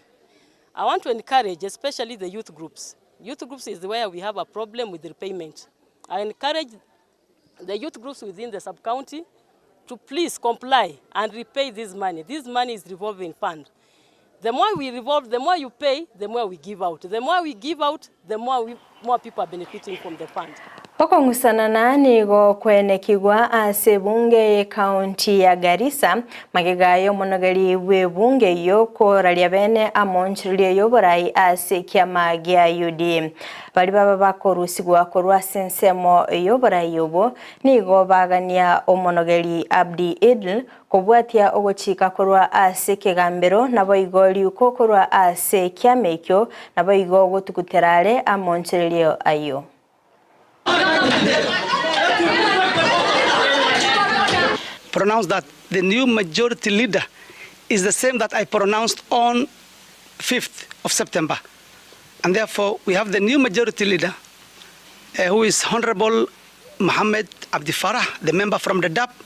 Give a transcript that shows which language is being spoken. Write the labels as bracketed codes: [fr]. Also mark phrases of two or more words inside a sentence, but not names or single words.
[en] I want to encourage, especially the youth groups. Youth groups is where we have a problem with repayment. I encourage the youth groups within the sub-county to please comply and repay this money. This money is revolving fund. The more we revolve, the more you pay, the more we give out. The more we give out, the more people are benefiting from the fund. [guz] Okongusana na nigo kwenekigwa ase bunge county ya Garissa magigayo monogari we bunge yo koralia bene amonchirie yoborai ase kiama gya UD bali baba bakorusigwa korwa sensemo yoborai yobo nigo bagania omonogari Abdi Idil kobwatia ogochika korwa ase kegambero nabo igoli uko korwa ase kiamekyo nabo igo gotukuterare amonchirie ayo. [en] Pronounce that the new majority leader is the same that I pronounced on 5th of September. And therefore, we have the new majority leader, who is Honorable Mohammed Abdi Farah, the member from the DAP.